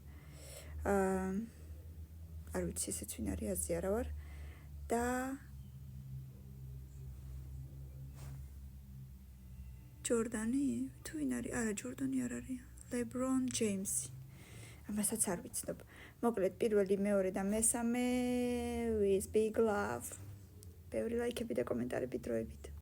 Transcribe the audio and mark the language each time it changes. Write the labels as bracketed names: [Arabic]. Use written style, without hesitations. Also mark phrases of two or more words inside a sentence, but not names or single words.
[Georgian] არ ვიცი ესეც ვინ არის, აზრი არა ვარ. და ჯორდანი, თუ ვინ არის? არა, ჯორდანი არ არის. LeBron James. ამასაც არ ვიცნობ. მოკლედ პირველი, მეორე და მესამე [English] with big love. [Georgian] ბევრი ლაიქები და კომენტარები დროებით.